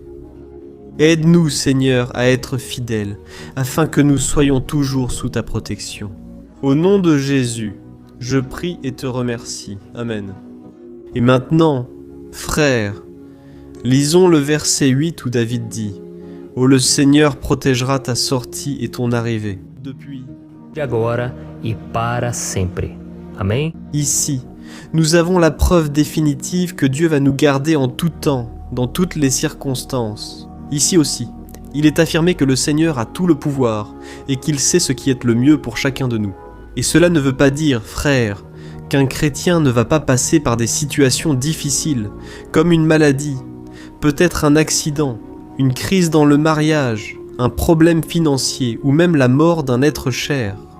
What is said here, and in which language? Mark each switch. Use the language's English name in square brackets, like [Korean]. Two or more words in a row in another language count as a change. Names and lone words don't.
[French] Aide-nous, Seigneur, à être fidèles, afin que nous soyons toujours sous ta protection. Au nom de Jésus, je prie et te remercie. Amen. Et maintenant, frères, lisons le verset 8 où David dit « Oh, le Seigneur protégera ta sortie et ton arrivée. » Depuis [Portuguese] De agora e para sempre. Amém? [French] Ici, nous avons la preuve définitive que Dieu va nous garder en tout temps, dans toutes les circonstances. Ici aussi, il est affirmé que le Seigneur a tout le pouvoir et qu'il sait ce qui est le mieux pour chacun de nous. Et cela ne veut pas dire, frères, qu'un chrétien ne va pas passer par des situations difficiles, comme une maladie, peut-être un accident, une crise dans le mariage, un problème financier ou même la mort d'un être cher.